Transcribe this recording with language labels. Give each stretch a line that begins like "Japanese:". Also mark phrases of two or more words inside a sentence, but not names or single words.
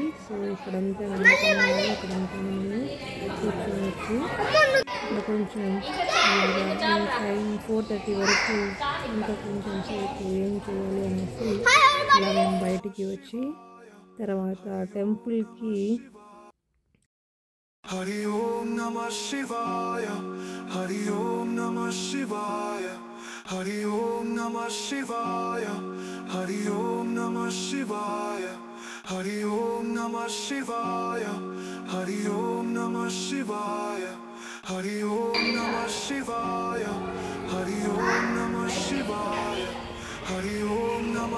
Telugu: సో ఇక్కడంతా అక్కడంతా మనము కూర్చోవచ్చు. ఇక్కడ కొంచెం టైం 4:30 వరకు ఇంకా కొంచెం సేపు ఏం చేయాలి అనేసి ఇలా మేము బయటికి వచ్చి తర్వాత టెంపుల్కి
Sanskrit: हरि ॐ नमः शिवाय, हरि ॐ नमः शिवाय, हरि ॐ नमः शिवाय, हरि ॐ नमः शिवाय, हरि ॐ नमः शिवाय, हरि ॐ नमः शिवाय, हरि ॐ नमः शिवाय, हरि ॐ नमः शिवाय, हरि ॐ नमः